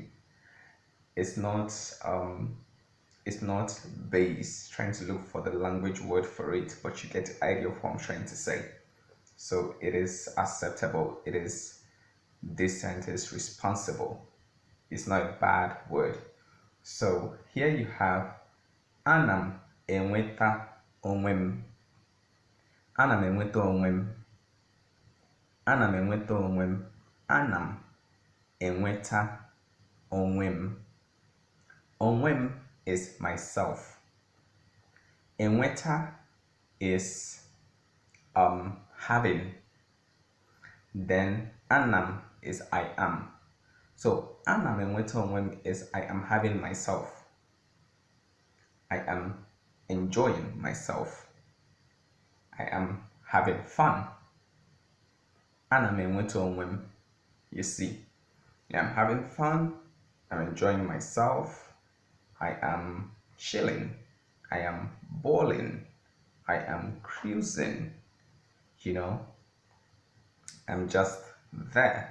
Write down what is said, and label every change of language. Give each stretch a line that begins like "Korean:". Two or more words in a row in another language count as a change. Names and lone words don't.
English: It's not base trying to look for the language word for it, but you get the idea of what I'm trying to say. So it is acceptable, it is decent, it's responsible. It's not a bad word. So here you have
Igbo: Anam enweta onwe m. Anam enweta onwe m. Anam enweta onwe m. Anam enweta onwe m. Onwe m
English: is myself. Enweta is having. Then anam is I am. So
Igbo: anam enweta onwe m
English: is I am having myself. I am enjoying myself. I am having fun.
Igbo: Anam enweta onwe m.
English: You see, I'm having fun. I'm enjoying myself. I am chilling. I am balling. I am cruising. I'm just there.